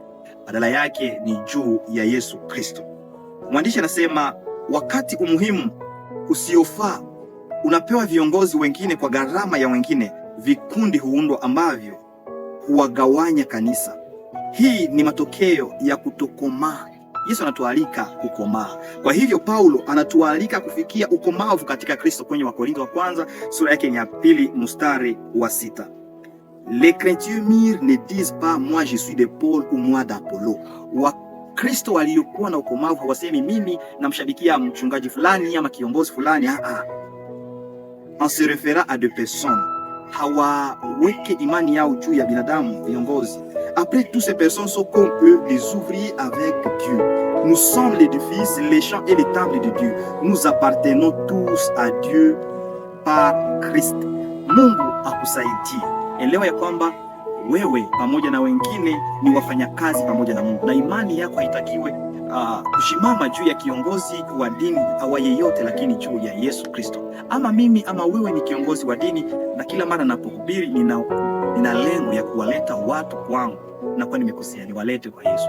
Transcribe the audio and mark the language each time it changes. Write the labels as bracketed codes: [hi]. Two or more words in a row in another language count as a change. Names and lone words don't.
[sw] Badala yake ni juu ya Yesu Kristo. Mwandishi anasema wakati umuhimu usiofaa unapewa viongozi wengine kwa gharama ya wengine, vikundi huundwa ambavyo huwagawanya kanisa. Hii ni matokeo ya kutokomaa. Yesu anatualika kukomaa. Kwa hivyo Paulo anatualika kufikia ukomavu katika Kristo kwenye Wakorintho wa kwanza sura yake ya 2 mstari wa 6. [fr] Les chrétiens mûrs ne disent pas moi je suis de Paul ou moi d'Apollo. [sw] Wakristo waliokuwa na ukomavu wasemi mimi namshabikia mchungaji fulani ama kiongozi fulani. [fr] En se référant à deux personnes. [sw] Hawaweke imani yao juu ya binadamu, viongozi. [fr] Après, toutes ces personnes sont comme eux, des ouvriers avec Dieu. Nous sommes l'édifice, les champs et les temples de Dieu. Nous appartenons tous à Dieu par Christ. [sw] Mungu akusaidie. Elewa ya kwamba wewe pamoja na wengine ni wafanyakazi pamoja na Mungu, na imani yako haitakiwe kushimama juu ya kiongozi wa dini au yeyote, lakini juu ya Yesu Kristo. Ama mimi ama wewe ni kiongozi wa dini, na kila mara napohubiri nina lengo ya kuwaleta watu kwangu, na kwa nimekosea niwalete kwa Yesu.